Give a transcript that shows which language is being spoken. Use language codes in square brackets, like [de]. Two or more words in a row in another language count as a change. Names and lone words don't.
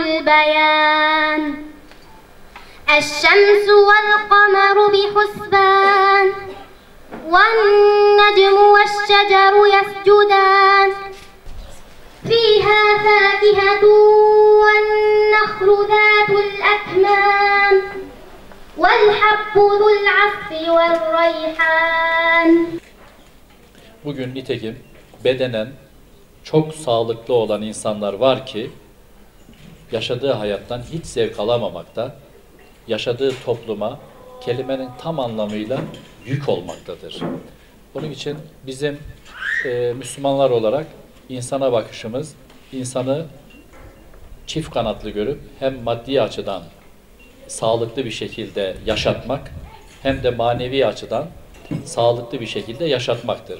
[ar] بيان الشمس والقمر بحسبان والنجم والشجر يسجدان فيها فاكهة والنخل ذات الأكمام والحب ذو العصف والريحان. [tr] Bugün nitekim bedenen çok sağlıklı olan insanlar var ki yaşadığı hayattan hiç zevk alamamakta, yaşadığı topluma kelimenin tam anlamıyla yük olmaktadır. Onun için bizim Müslümanlar olarak insana bakışımız, insanı çift kanatlı görüp hem maddi açıdan sağlıklı bir şekilde yaşatmak hem de manevi açıdan sağlıklı bir şekilde yaşatmaktır.